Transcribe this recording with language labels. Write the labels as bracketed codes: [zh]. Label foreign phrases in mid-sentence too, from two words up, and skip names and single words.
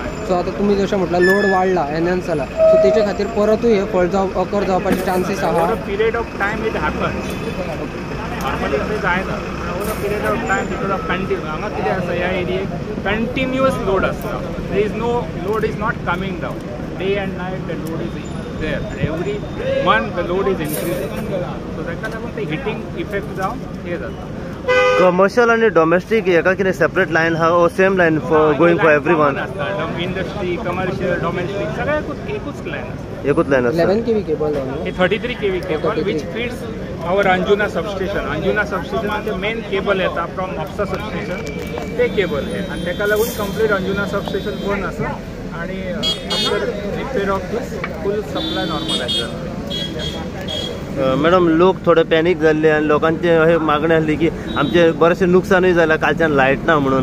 [kok] सो आता तुम्ही जशें म्हटल्यार लोड वाडला, एनहान्स जाला, सो तेचे खातीर परतूय हे [en] fault occur [kok] जावपाचे चान्सीस आहा? [en] period of time it happens. [kok] नॉर्मली अशें जायना. [en] over a period of time because of continue [kok] हांगा कितें आसा, ह्या एरियेक [en] continuous load आसता. there is no load is not coming down. day and night the load इज there and every month the load is increasing, so [kok] ताका लागून ते [en] heating effect [kok] जावन हे जाता. [en] कमर्शियल आणि डोमेस्टिक [kok] एका कितें [en] separate line [kok] हा ओ [en] same line for going for everyone? [kok] इंडस्ट्री, कमर्शियल, डोमेस्टिक सगळ्याक एकूच लायन आसता. एकूच लायन आसता. [en] 11 kV केबल हे 33 kV केबल which feeds our अंजुना सबस्टेशन. [kok] अंजुना सबस्टेशनाचे मेन केबल येता [en] from Mapusa substation, [kok] ते केबल हे आनी ताका लागून कंप्लीट अंजुना सबस्टेशन बंद आसा आणि [en] after repair of this full supply normalise [kok] जाता. मॅडम लोक थोडे पॅनीक जाल्ले आनी लोकांचे अशें मागणी आसली की आमचे बरेचशे नुकसानूय जाल्या कालच्यान लायट ना म्हणून.